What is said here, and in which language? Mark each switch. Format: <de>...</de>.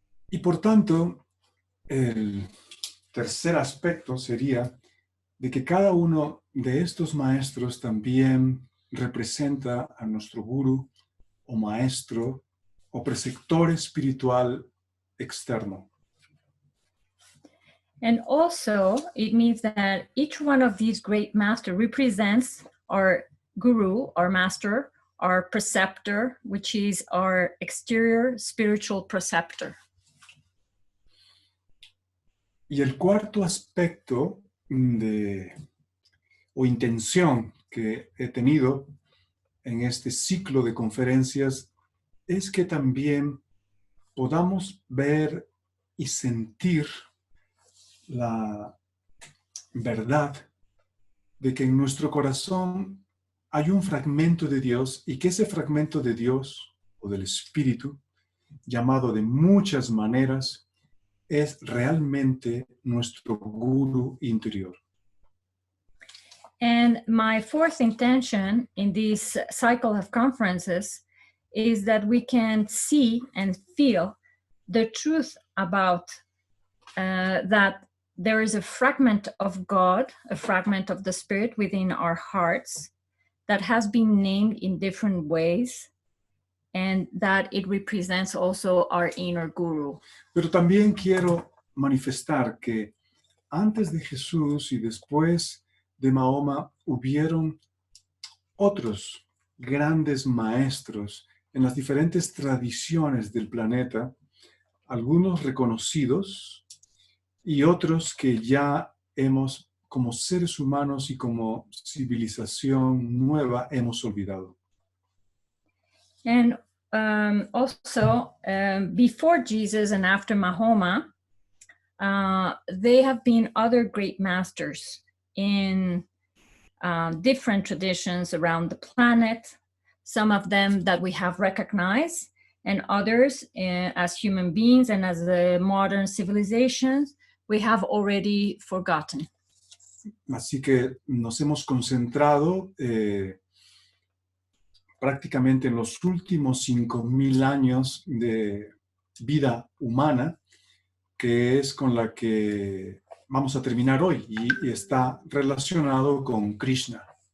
<es>Y por tanto, el tercer aspecto sería de que cada uno de estos maestros también representa a nuestro gurú o maestro o preceptor espiritual externo.</es> <en>And also, it means that each one of these great masters represents our guru, our master, our preceptor, which is our exterior spiritual preceptor.</en> <es>Y el cuarto aspecto o intención que he tenido en este ciclo de conferencias es que también podamos ver y sentir la verdad de que en nuestro corazón hay un fragmento de Dios y que ese fragmento de Dios o del Espíritu, llamado de muchas maneras, es realmente nuestro gurú interior.</es> <en>And my fourth intention in this cycle of conferences is that we can see and feel the truth about that there is a fragment of God, a fragment of the Spirit within our hearts that has been named in different ways, and that it represents also our inner guru.</en> <es>Pero también quiero manifestar que antes de Jesús y después de Mahoma hubieron otros grandes maestros en las diferentes tradiciones del planeta, algunos reconocidos y otros que ya hemos, como seres humanos y como civilización nueva, hemos olvidado.</es> <en>And also, before Jesus and after Mahoma, they have been other great masters in different traditions around the planet, some of them that we have recognized, and others as human beings and as the modern civilizations, we have already forgotten.</en> <es>Así que nos hemos concentrado prácticamente en los últimos 5,000 años de vida humana, que es con la que vamos a terminar hoy y está relacionado con Krishna.</es>